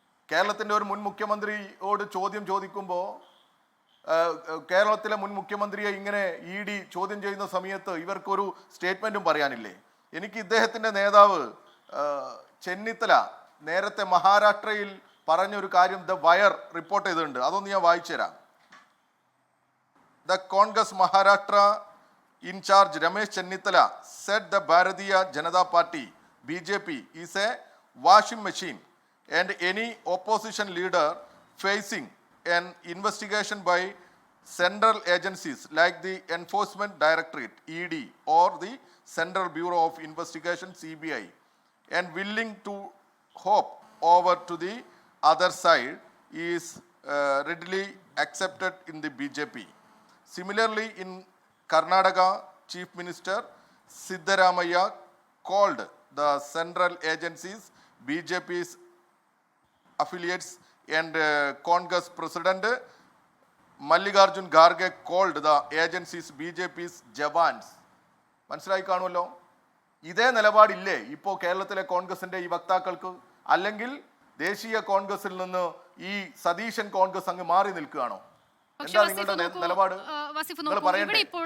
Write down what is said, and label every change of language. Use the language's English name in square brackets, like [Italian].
[Malayalam] കേരളത്തിൻ്റെ ഒരു മുൻ മുഖ്യമന്ത്രിയോട് ചോദ്യം ചോദിക്കുമ്പോൾ കേരളത്തിലെ മുൻ മുഖ്യമന്ത്രിയെ ഇങ്ങനെ ED ചോദ്യം ചെയ്യുന്ന സമയത്ത് ഇവർക്കൊരു സ്റ്റേറ്റ്മെൻറ്റും പറയാനില്ലേ? എനിക്ക് ഇദ്ദേഹത്തിൻ്റെ നേതാവ് ചെന്നിത്തല നേരത്തെ മഹാരാഷ്ട്രയിൽ പറഞ്ഞൊരു കാര്യം ദ വയർ റിപ്പോർട്ട് ചെയ്തിട്ടുണ്ട്, അതൊന്ന് ഞാൻ വായിച്ചു തരാം. [English] The Congress Maharashtra in charge Ramesh Chennithala said the Bharatiya Janata Party BJP is a washing machine and any opposition leader facing an investigation by central agencies like the Enforcement Directorate ED or the Central Bureau of Investigation CBI and willing to hop over to the other side is readily accepted in the BJP. Similarly, in Karnataka, Chief Minister Siddaramaiah called the central agencies BJP's affiliates and Congress President Mallikarjun Kharge called the agencies BJP's jawans. [Malayalam] മനസ്സിലായി കാണുമല്ലോ. ഇതേ നിലപാടില്ലേ ഇപ്പോൾ കേരളത്തിലെ കോൺഗ്രസിൻ്റെ ഈ വക്താക്കൾക്ക്? അല്ലെങ്കിൽ ദേശീയ കോൺഗ്രസിൽ നിന്ന് ഈ സതീശൻ കോൺഗ്രസ് അങ്ങ് മാറി നിൽക്കുകയാണോ? എന്താ നിങ്ങളുടെ നിലപാട്? നിങ്ങൾ പറയണ്ടേ?